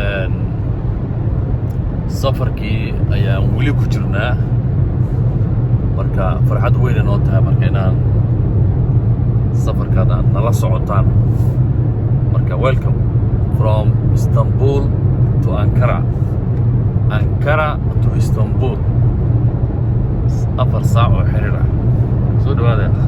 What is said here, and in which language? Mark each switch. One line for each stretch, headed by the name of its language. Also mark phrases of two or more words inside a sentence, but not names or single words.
Somali: safarkii ayaan weli ku jirnaa marka farxad weyn inoo tahay marka inaan safarkaada nala socotaan marka
English: welcome from Istanbul to Ankara to Istanbul
Somali: 4 saac oo xiriir ah soo dhawaada